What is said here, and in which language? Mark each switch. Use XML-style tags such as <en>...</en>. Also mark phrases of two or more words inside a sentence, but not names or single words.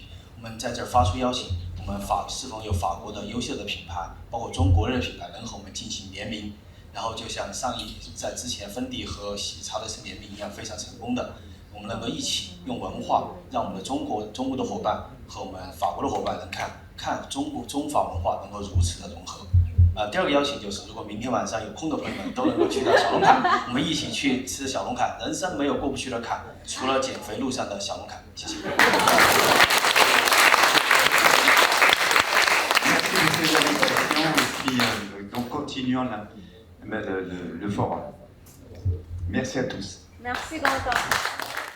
<zh>我们在这儿发出邀请，我们是否有法国的优秀的品牌，包括中国人的品牌能和我们进行联名，然后就像在之前芬迪和喜茶的联名一样非常成功的，我们能够一起用文化，让我们的中国的伙伴和我们法国的伙伴能看中法文化能够如此的融合。第二个邀请就是，如果明天晚上有空的朋友们都能够去到小龙坎，我们一起去吃小龙坎。人生没有过不去的坎，除了减肥路上的小龙坎。谢谢。</zh> <fr>Merci de ces invitations et puis donc continuons le forum. Merci à tous. Merci Gaëtan.</fr>